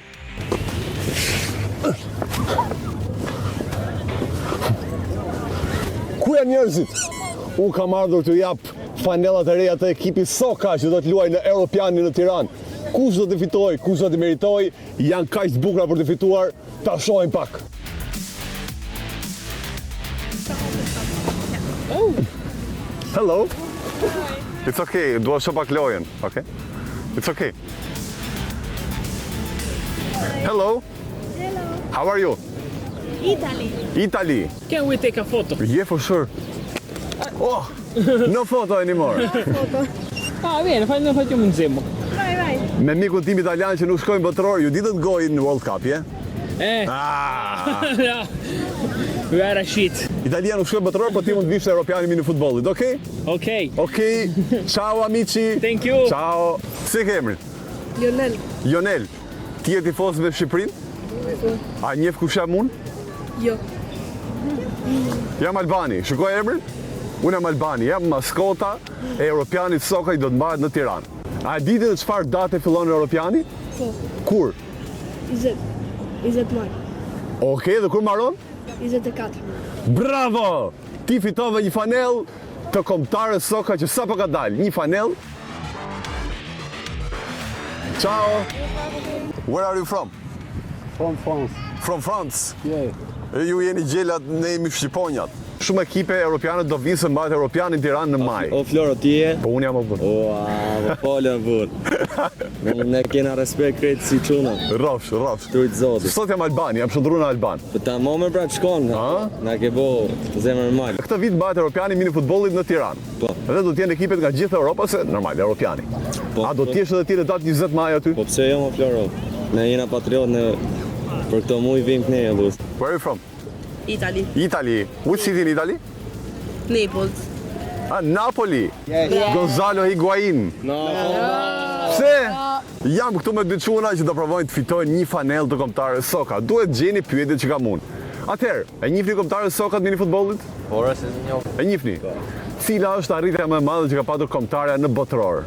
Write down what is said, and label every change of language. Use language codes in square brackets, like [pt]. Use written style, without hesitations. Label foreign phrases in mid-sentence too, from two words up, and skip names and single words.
[sq] Ku janë njerëzit? Unë kam ardhur të jap fanellat e reja të ekipit Soka që do të luajë në Europianin në Tiranë. Kush do të fitoj, kush do të meritoj, janë kaq të bukura për të fituar, ta shohim pak. [en] Hello. It's okay, [sq] dua shoh pak lojën, [en] okay? It's okay. Hello. Hello. How are you? Italy. Italy. Can we take a photo? Yeah, for sure. Oh, no photo anymore. [it] Foto. Bene, facciamo insieme. Vai. [sq] Me mikun tim italian që nuk shkojnë botëror, [en] you didn't go in World Cup, yeah? Ah. We are a shit. [sq] Italia nuk shkojnë botëror, po ti mund të vish europianin mini futbollit, [en] okay? Okay. [it] Okay. Ciao amici. [en] Thank you. [it] Ciao. [sq] Si ke emrin? Lionel. Lionel. Ti je tifoz me Shqipërinë? A njeh kush jam unë? Jo. Jam Albani. Shikoj emrin? Unë jam Albani, jam maskota e Europianit Soka i do të mbahet në Tiranë. A e diti në çfarë date fillon Europiani? Po. Kur? 20 maj. Okej, dhe kur mbaron? 24. Bravo! Ti fitove një fanell të kombëtarës Soka që sapo ka dalë. Një fanell. [it] Ciao. [en] Where are you from? From France. From France. Yeah. [sq] Ju jeni gjelat, ne jemi shqiponjat. Shumë ekipe europiane do vinë se mbahet europiani në Tiranë në maj. O Floro, ti je? Po unë jam o burr. Po folën burr. Ne kena respekt krejt si çuna. Rrofsh. Trujt zotit. Sot jam Alban, jam shndruar në Alban. Po ta më pra shkon. Na ke bo zemër normal. Këtë vit mbahet europiani mini futbollit në Tiranë. Po. Edhe do të jenë ekipet nga gjithë Europa se normal europiani. Po. A do të jesh edhe ti në datë 20 maj aty? Po pse jo më Floro? Ne jena patriot në për këto muj vim këne e lus. [en] Where are you from? Italy. Italy. Which city in Italy? Naples. Napoli. Gonzalo Higuain. [sq] Pse? Jam këtu me dy çuna që do provojnë të fitojnë një fanellë të kombëtarës Soka. Duhet gjeni pyetjet që kam unë. Atëherë, e njihni kombëtarës Soka të mini futbollit? Por se njoh. E njihni? Cila është arritja më e madhe që ka patur kombëtarja në botëror?